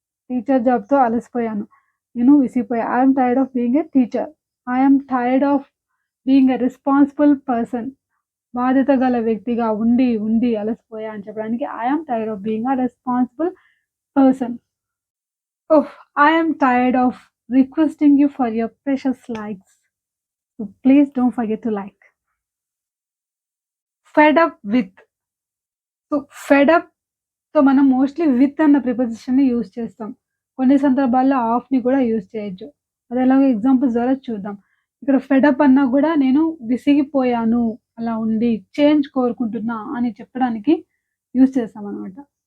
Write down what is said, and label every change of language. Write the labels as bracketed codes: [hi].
[te] Teacher జాబ్‌తో అలసిపోయాను. నేను విసిగిపోయా. [en] I am tired of being a teacher. I am tired of being a responsible person. [te] బాధ్యత గల వ్యక్తిగా ఉండి ఉండి అలసిపోయా అని చెప్పడానికి [en] I am tired of being a responsible person. Oh! I am tired of requesting you for your precious likes. So please don't forget to like. Fed up with. [te] So, fed అప్‌తో మనం mostly with అన్న ప్రిపోజిషన్‌ని use చేస్తాం. కొన్ని సందర్భాల్లో ఆఫ్‌ని కూడా use చేయొచ్చు. అదెలాగో examples ద్వారా చూద్దాం. ఇక్కడ ఫెడ్ అప్ అన్నా గూడా నేను విసిగిపోయాను అలా ఉండి, చేంజ్ కోరుకుంటున్నా అని చెప్పడానికి యూజ్ చేస్తామనమాట.